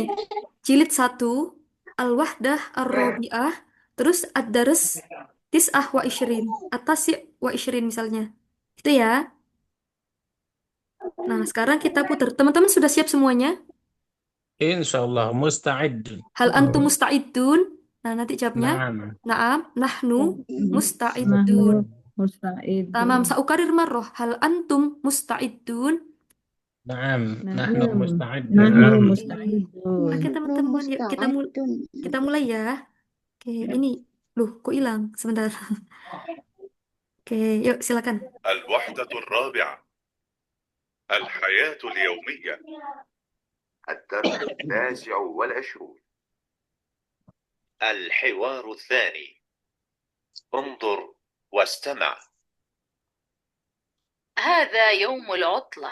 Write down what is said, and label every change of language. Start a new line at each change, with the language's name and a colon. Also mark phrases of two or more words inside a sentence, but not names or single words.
Indonesian: Jilid 1,
Arabic: الوحدة الرابعة,
Indonesian: terus
Arabic: الدرس تسعة وعشرين.
Indonesian: Atas
Arabic: وعشرين
Indonesian: misalnya. Itu ya. Nah, sekarang kita putar. Teman-teman sudah siap semuanya?
Arabic: إن شاء الله مستعد. هل أنتم مستعدون?
Indonesian: Nah, nanti jawabnya.
Arabic: Naam. نعم، نحن Nahnu مستعدون. تمام, musta'idun. سأكرر مرة. هل أنتم مستعدون? نعم، نحن Nahnu musta'idun. musta'idun.
Indonesian: Oke, teman-teman, yuk kita mulai ya. Oke, ini. Loh, kok hilang? Sebentar. Oke, yuk silakan.
Arabic: الوحدة الرابعة الحياة اليومية الدرس 29 الحوار الثاني انظر واستمع هذا يوم العطلة.